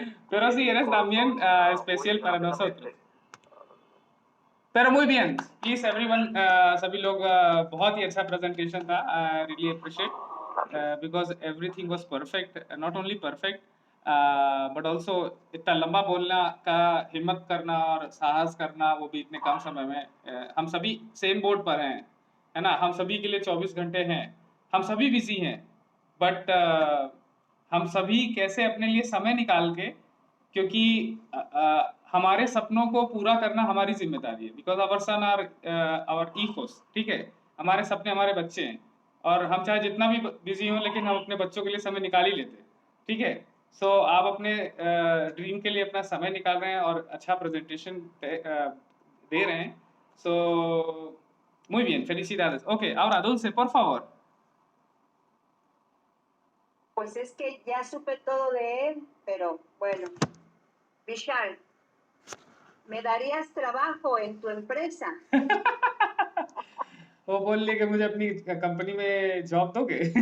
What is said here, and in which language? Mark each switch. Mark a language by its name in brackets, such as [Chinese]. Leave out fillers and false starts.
[Spanish] Pero sí, eres también especial para nosotros. pero muy bien, [English] please everyone, [Hindi] सभी लोग बहुत ही अच्छा प्रेजेंटेशन था. [English] I really appreciate because everything was perfect, not only perfect but also [Hindi] इतना लंबा बोलना का हिम्मत करना और साहस करना, वो भी इतने कम समय में. हम सभी सेम बोर्ड पर हैं, है ना. हम सभी के लिए 24 घंटे हैं, हम सभी बिजी हैं, बट हम सभी कैसे अपने लिए समय निकाल के, क्योंकि हमारे सपनों को पूरा करना हमारी जिम्मेदारी है. [English] because our son are our equals, [Hindi] ठीक है. हमारे सपने हमारे बच्चे हैं, और हम चाहे जितना भी बिजी हों, लेकिन हम अपने बच्चों के लिए समय निकाल ही लेते हैं. ठीक है। सो आप अपने ड्रीम के लिए अपना समय निकाल रहे हैं और अच्छा प्रेजेंटेशन दे रहे हैं। [Spanish] सो muy bien, felicidades. Ok, ahora Dulce, por favor. Pues es que ya supe todo de él, pero bueno. Vishal, ¿me darías trabajo en tu empresa? [Hindi] वो बोल रही कि मुझे अपनी कंपनी में जॉब दोगे?